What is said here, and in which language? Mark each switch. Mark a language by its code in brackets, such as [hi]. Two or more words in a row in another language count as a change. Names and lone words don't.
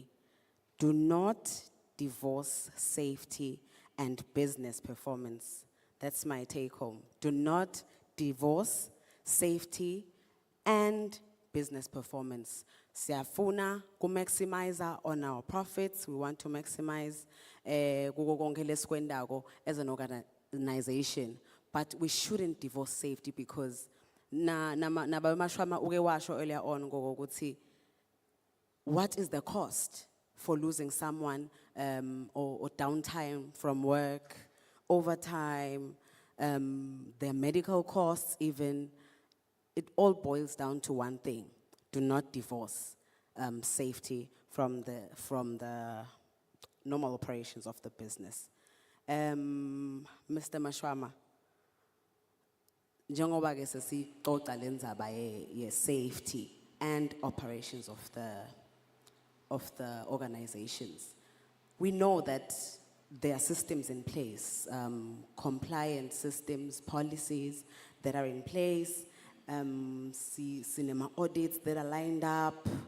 [en] Do not divorce safety and business performance. That's my take home. Do not divorce safety and business performance. Siyafuna ku-maximize on our profits. We want to maximize [ss] kuko konke lesikwendako [en] as an organization. But we shouldn't divorce safety because Mashwama uke washo earlier on ngokuthi, what is the cost for losing someone or downtime from work, overtime, their medical costs even. It all boils down to one thing. Do not divorce safety from the normal operations of the business. Mr. Mashwama, [ss] njengoba ke sesixoxa lenzaba ye [en] safety and operations of the organizations. We know that there are systems in place, compliance systems, policies that are in place, cinema audits that are lined up.